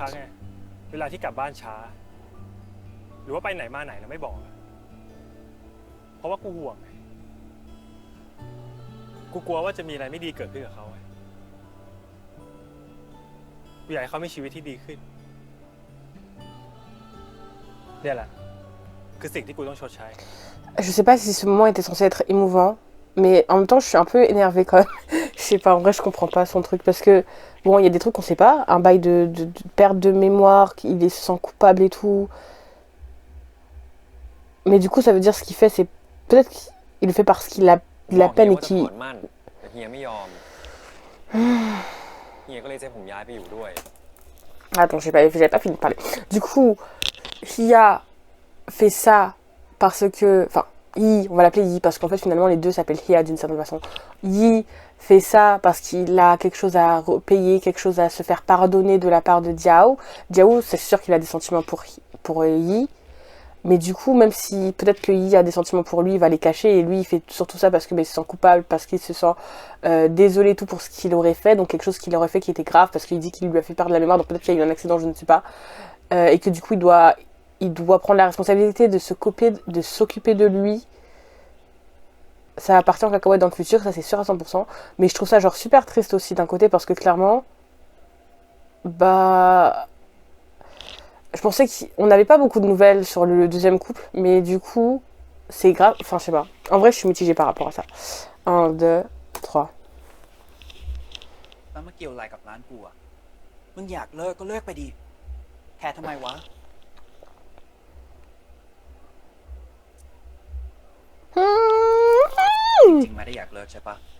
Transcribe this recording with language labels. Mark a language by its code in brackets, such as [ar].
[th] ครั้งไงเวลาที่กลับบ้านช้า หรือว่าไปไหนมาไหนแล้วไม่บอก เพราะว่ากูห่วงไงกูกลัวว่าจะมีอะไรไม่ดีเกิดขึ้นกับเขาไงกูอยากให้เขามีชีวิตที่ดีขึ้น เนี่ยแหละ คือสิ่งที่กูต้องชดใช้ [fr] Je sais pas si ce moment était censé être émouvant, mais en même temps, je suis un peu énervée quand même. Je sais pas, en vrai, je comprends pas son truc parce que, bon, il y a des trucs qu'on sait pas. Un bail de perte de mémoire, qu'il se sent coupable et tout. Mais du coup, ça veut dire ce qu'il fait, c'est. Peut-être qu'il le fait parce qu'il a de la peine et qu'il. [th] เฮียไม่ยอมเฮียก็เลยจะให้ผมย้ายไปอยู่ด้วย [fr] Attends, j'avais pas fini de parler. Du coup, Hia fait ça parce que... Enfin, Yi, on va l'appeler Yi, parce qu'en fait, finalement, les deux s'appellent Hia d'une certaine façon. Yi fait ça parce qu'il a quelque chose à payer, quelque chose à se faire pardonner de la part de Diao. Diao, c'est sûr qu'il a des sentiments pour Yi. Mais du coup, même si peut-être que Yi a des sentiments pour lui, il va les cacher. Et lui, il fait surtout ça parce que il se sent coupable, parce qu'il se sent désolé tout pour ce qu'il aurait fait. Donc quelque chose qu'il aurait fait qui était grave, parce qu'il dit qu'il lui a fait perdre la mémoire. Donc peut-être qu'il y a eu un accident, je ne sais pas. Et que du coup, il doit prendre la responsabilité de s'occuper de lui. Ça appartient en cacahuète dans le futur, ça c'est sûr à 100%. Mais je trouve ça genre super triste aussi d'un côté, parce que clairement... Bah... Je pensais qu'on n'avait pas beaucoup de nouvelles sur le deuxième couple, mais du coup, c'est grave. Enfin, je sais pas. En vrai, je suis mitigée par rapport à ça. 1, 2, 3. [th] แล้วมาเกี่ยวอะไรกับร้านกูอ่ะมึงอยากเลิกก็เลิกไปดิแคร์ทำไมวะจริงๆไม่ได้อยากเลิกใช่ปะ